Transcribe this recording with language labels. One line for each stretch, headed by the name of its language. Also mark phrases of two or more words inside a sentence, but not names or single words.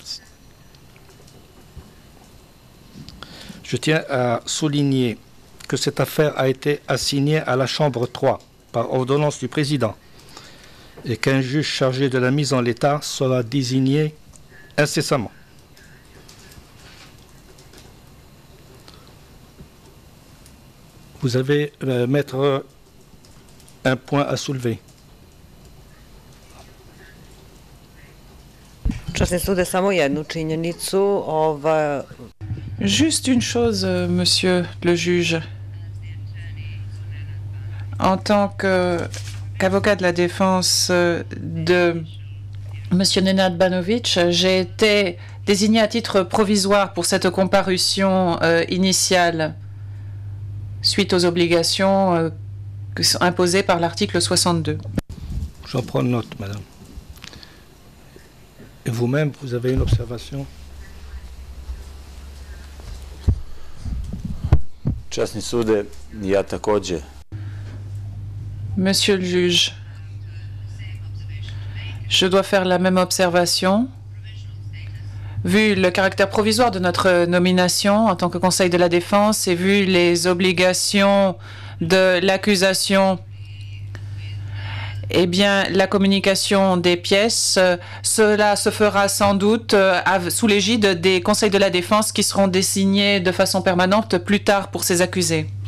French: Je tiens à souligner que cette affaire a été assignée à la Chambre 3 par ordonnance du président et qu'un juge chargé de la mise en l'état sera désigné incessamment. Vous avez, maître, un point à soulever.
Bosnian: Časni sude, samo jednu činjenicu.
French: Juste une chose, monsieur le juge. En tant qu'avocat de la défense de monsieur Nenad Banovic, j'ai été désigné à titre provisoire pour cette comparution initiale suite aux obligations imposées par l'article 62. J'en prends note, madame. Et vous-même, vous avez une observation?
Bosnian: Časni sude, ja takođe.
French: Monsieur le juge, je dois faire la même observation. Vu le caractère provisoire de notre nomination en tant que Conseil de la Défense et vu les obligations de l'accusation, eh bien, la communication des pièces, cela se fera sans doute sous l'égide des Conseils de la Défense qui seront désignés de façon permanente plus tard pour ces accusés.